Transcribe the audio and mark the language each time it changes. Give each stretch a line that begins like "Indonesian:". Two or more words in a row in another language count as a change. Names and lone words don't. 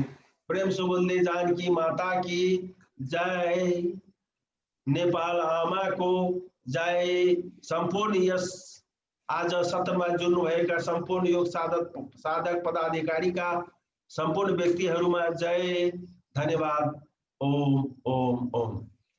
Hindi: प्रेम से बोल दे जानकी माता की जय,
Nepali: नेपाल आमा को जय। सम्पूर्ण यस आज 17 जुन भएका सम्पूर्ण योग साधक पदाधिकारी का सम्पूर्ण व्यक्तिहरूमा जय। धन्यवाद। ओम ओम ओम।